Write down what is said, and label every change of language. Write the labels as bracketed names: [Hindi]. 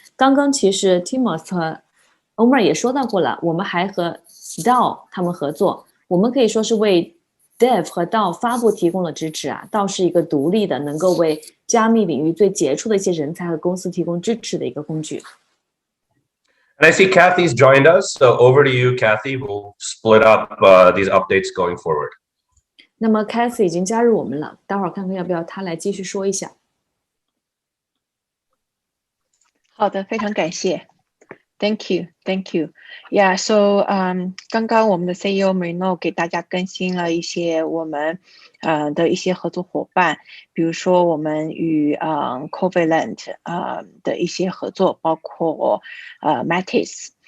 [Chinese] 刚刚其实 Timothy 和 Omer 也说到过了，我们还和 DAO 他们合作，我们可以说是为 Dev 和 DAO 发布提供了支持DAO 是一个独立的，能够为加密领域最杰出的一些人才和公司提供支持的一个工具。 [English] And I see Kathy's joined us, so over to you, Kathy. We'll split up these updates going forward. [Chinese] 那么 Cathy 已经加入我们了，待会儿看看要不要她来继续说一下。好的，非常感谢。 [English] Thank you, thank you. Yeah, so [Chinese] 刚刚我们的 CEO Marino 给大家更新了一些我们的一些合作伙伴，比如说我们与Covalent 的一些合作，包括Matis。